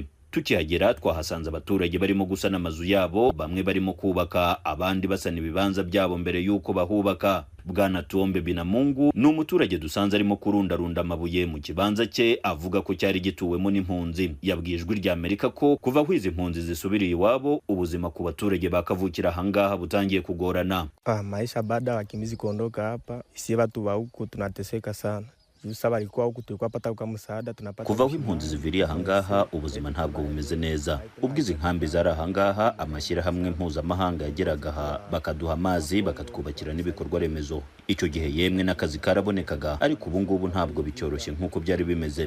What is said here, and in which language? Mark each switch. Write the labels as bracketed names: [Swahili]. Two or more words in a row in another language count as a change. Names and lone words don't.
[Kinyarwanda] Tukihagera twahasanze abaturage barimo gusana amazu yabo, bamwe barimo kubaka, abandi basana ibibanza byabo mbere yuko bahubaka. Bwana Tuombe Binamungu ni umuturage dusanze arimo kurundarunda amabuye mu kibanza cye, avuga ko cyari gituwemo n'impunzi. Yabwiye Ijwi rya Amerika ko kuva aho izi impunzi zisubiriye iwabo, ubuzima ku baturage bakavukira ahangaha butangiye kugorana. [Swahili] Maisha baada wakimbizi kuondoka hapa, si watu wa huku tunateseka sana. [Kinyarwanda] Kuva aho impunzi ziviriye ahangaha ubuzima ntabwo bumeze neza. Ubwo izi nkambi zari ahangaha, amashyirahamwe mpuzamahanga yageraga aha bakaduha amazi, bakatwubakira n'ibikorwa remezo. Icyo gihe yemwe n'akazi karabonekaga, ariko ubu ngubu ntabwo bicyoroshye nk'uko byari bimeze.